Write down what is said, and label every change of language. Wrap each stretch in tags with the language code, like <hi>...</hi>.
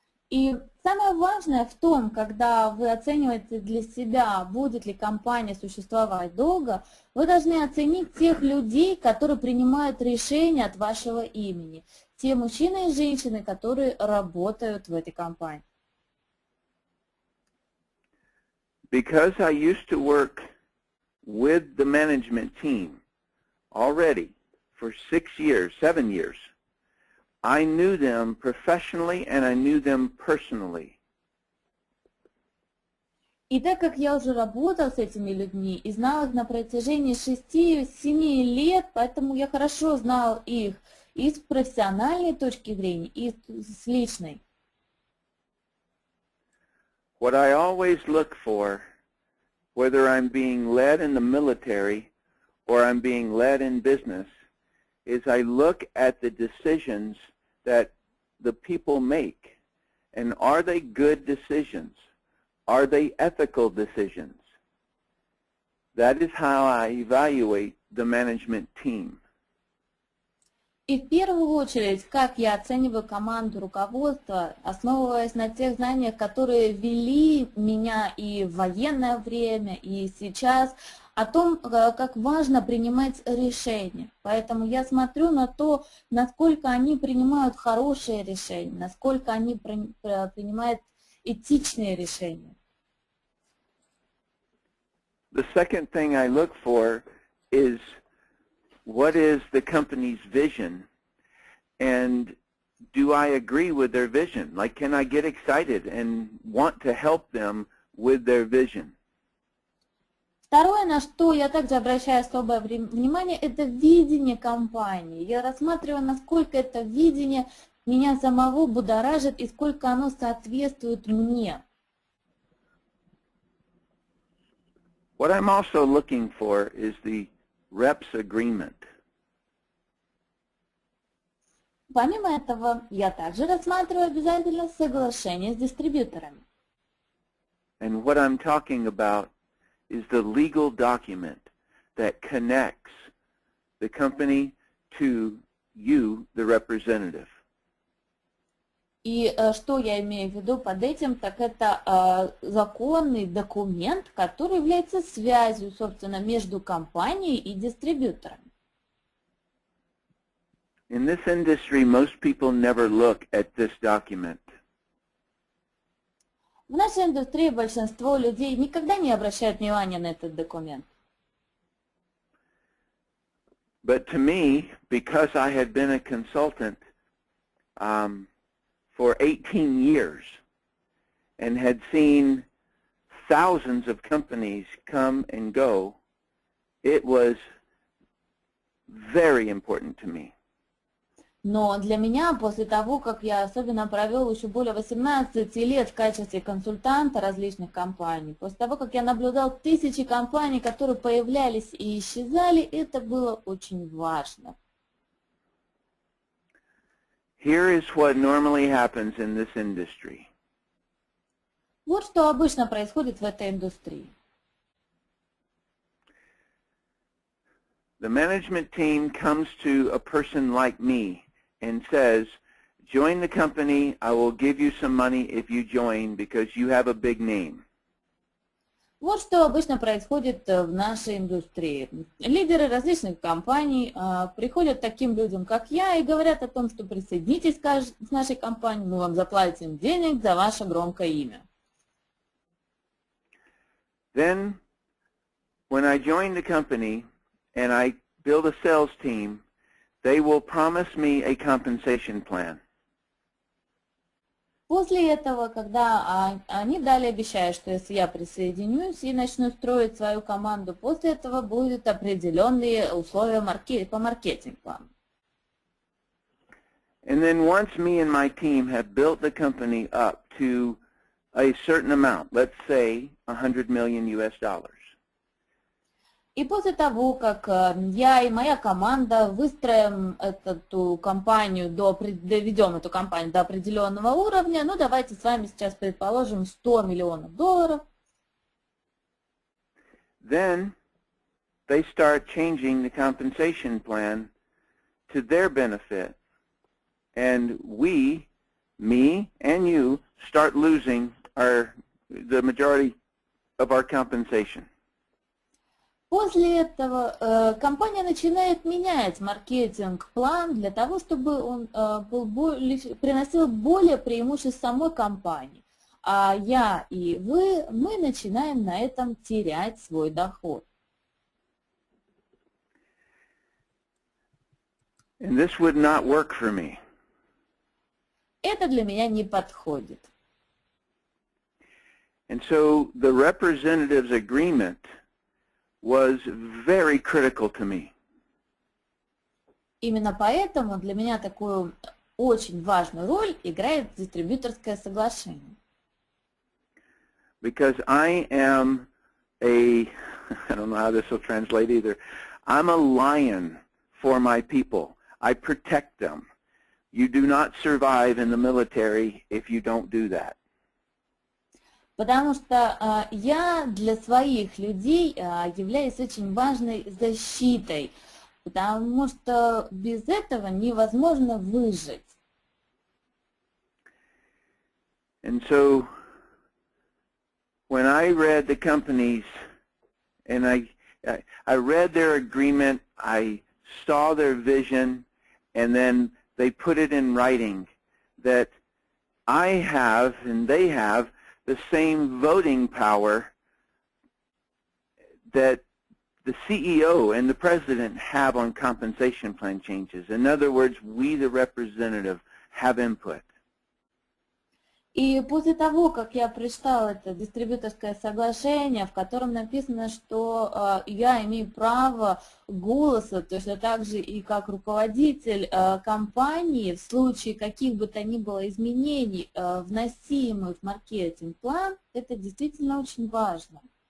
<ru>И самое важное в том, когда вы оцениваете для себя, будет ли компания существовать долго, вы должны оценить тех людей, которые принимают решения от вашего имени, те мужчины и женщины, которые работают в этой компании.</ru> <en>Because I used to work with the management team already for 6 years, 7 years, I knew them professionally and I knew them personally.</en> <ru>И так как я уже работал с этими людьми и знал их на протяжении 6-7 лет, поэтому я хорошо знал их и с профессиональной точки зрения, и с личной.</ru> <en>What I always look for, whether I'm being led in the military or I'm being led in business, is I look at the decisions that the people make. And are they good decisions? Are they ethical decisions? That is how I evaluate the management team.</en> <ru>И в первую очередь, как я оцениваю команду руководства, основываясь на тех знаниях, которые вели меня и в военное время, и сейчас, о том, как важно принимать решения. Поэтому я смотрю на то, насколько они принимают хорошие решения, насколько они принимают этичные решения.</ru> <en>The second thing I look for is what is the company's vision, and do I agree with their vision? Like, can I get excited and want to help them with their vision?</en> <ru>Второе, на что я также обращаю особое внимание, это видение компании. Я рассматриваю, насколько это видение меня самого будоражит и сколько оно соответствует мне.</ru> <en>What I'm also looking for is the reps agreement.</en> <ru>Помимо этого, я также рассматриваю обязательно соглашение с дистрибьюторами.</ru> <en>And what I'm talking about is the legal document that connects the company to you, the representative.</en> <ru>И что я имею в виду под этим, так это законный документ, который является связью, собственно, между компанией и дистрибьютором.</ru> <en>In this industry, most people never look at this document.</en> <ru>В нашей индустрии большинство людей никогда не обращают внимания на этот документ.</ru> <en>But to me, because I had been a consultant for 18 years and had seen thousands of companies come and go, it was very important to me.</en> <ru>Но для меня, после того, как я особенно провел еще более 18 лет в качестве консультанта различных компаний, после того, как я наблюдал тысячи компаний, которые появлялись и исчезали, это было очень важно.</ru> <en>Here is what normally happens in this industry.</en> <ru>Вот что обычно происходит в этой индустрии.</ru> <en>The management team comes to a person like me and says, join the company, I will give you some money if you join because you have a big name.</en> <ru>Вот что обычно происходит в нашей индустрии. Лидеры различных компаний приходят к таким людям, как я, и говорят о том, что присоединитесь к нашей компании, мы вам заплатим денег за ваше громкое имя.</ru> <en>Then, when I joined the company and I build a sales team, they will promise me a compensation plan.</en> <ru>После этого, когда они дали обещают, что если я присоединюсь и начну строить свою команду, после этого будут определенные условия по маркетинг-плану.</ru> <en>And then once me and my team have built the company up to a certain amount, let's say $100 million US.</en> <ru>И после того, как я и моя команда выстроим эту компанию, доведем эту компанию до определенного уровня, ну давайте с вами сейчас предположим $100 миллионов.</ru> <en>Then they start changing the compensation plan to their benefit. And we, me and you, start losing the majority of our compensation.</en> <ru>После этого компания начинает менять маркетинг-план для того, чтобы он приносил более преимуществ самой компании. А я и мы начинаем на этом терять свой доход.</ru> <en>And this would not work for me.</en> <ru>Это для меня не подходит.</ru> <en>And so the representative's agreement was very critical to me.</en> <ru>Именно поэтому для меня такую очень важную роль играет дистрибьюторское соглашение.</ru> <en>Because I am I don't know how this will translate either, I'm a lion for my people. I protect them. You do not survive in the military if you don't do that.</en> <ru>Потому что я для своих людей являюсь очень важной защитой, потому что без этого невозможно выжить.</ru> <en>And so when I read the companies and I read their agreement, I saw their vision, and then they put it in writing that I have and they have the same voting power that the CEO and the President have on compensation plan changes. In other words, we, the representative, have input.</en> <ru>И после того, как я прочитала это дистрибьюторское соглашение, в котором написано, что я имею право голоса, точно так же и как руководитель компании, в случае каких бы то ни было изменений, вносимых в маркетинг-план, это действительно очень важно.</ru>